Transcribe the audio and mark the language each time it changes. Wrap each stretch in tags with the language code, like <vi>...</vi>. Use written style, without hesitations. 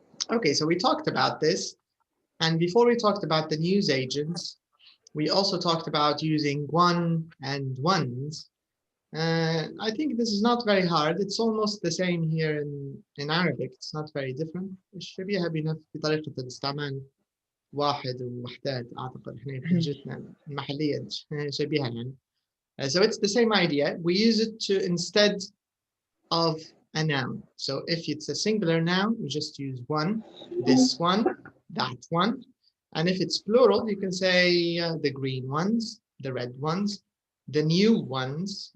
<en>Okay, so we talked about this. And before we talked about the news agents, we also talked about using one and ones. I think this is not very hard. It's almost the same here in Arabic. It's not very different.</en> <ar>الشبيهة بطريقة الاستعمال واحد ووحدات أعتقد إحنا حجتنا المحلية شبيهة يعني.</ar> <en>So it's the same idea. We use it to instead of a noun. So if it's a singular noun, we just use one, this one, that one. And if it's plural, you can say the green ones, the red ones, the new ones.</en>